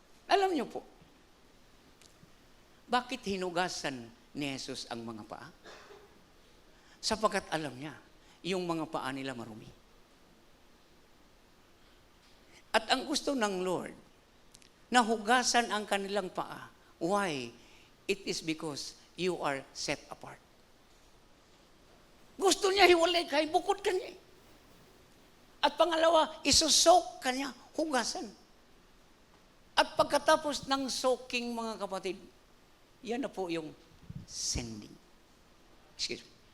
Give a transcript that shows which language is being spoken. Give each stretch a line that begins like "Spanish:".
Filipino: Alam niyo po, bakit hinugasan ni Jesus ang mga paa? Sapagkat alam niya, yung mga paa nila marumi. At ang gusto ng Lord, na hugasan ang kanilang paa.
English: Why? It is because you are set apart.
Filipino: Gusto niya hiwalay ka, bukod ka niya. At pangalawa, isusok ka niya, hugasan. At pagkatapos ng soaking, mga kapatid, yan na po yung sending.
English: Excuse me.